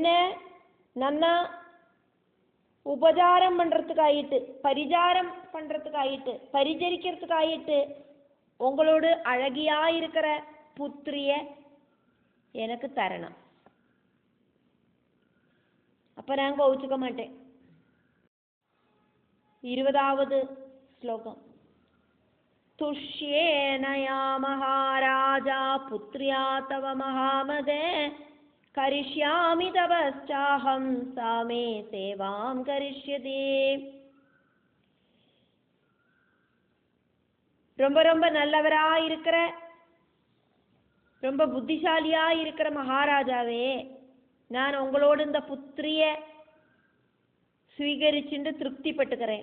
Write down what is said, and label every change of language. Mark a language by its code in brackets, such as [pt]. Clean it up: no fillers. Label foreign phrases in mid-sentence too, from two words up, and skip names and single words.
[ta] நன்னா உபசாரம் பண்றதுக்காயிட்டு, பரிசாரம் பண்றதுக்காயிட்டு, பரிச்சரிக்கிறதுக்காயிட்டு உங்களோட அழகியா இருக்கிற புத்திரிய எனக்கு தரணும். அப்ப நான் கோவிச்சுக்க மாட்டேன். 20வது ஸ்லோகம். [sa] तुष्येन या महाराजा पुत्र्या तव महामदे करिष्यामि तपश्चाहं सा मे सेवां करिष्यति. [ta] ரொம்ப ரொம்ப நல்லவரா இருக்கிற, ரொம்ப புத்திசாலியா இருக்கிற மகாராஜாவே, நான் உங்களோட இந்த புத்திரிய ஸ்வீகரிச்சுட்டு திருப்திப்பட்டுக்கிறேன்.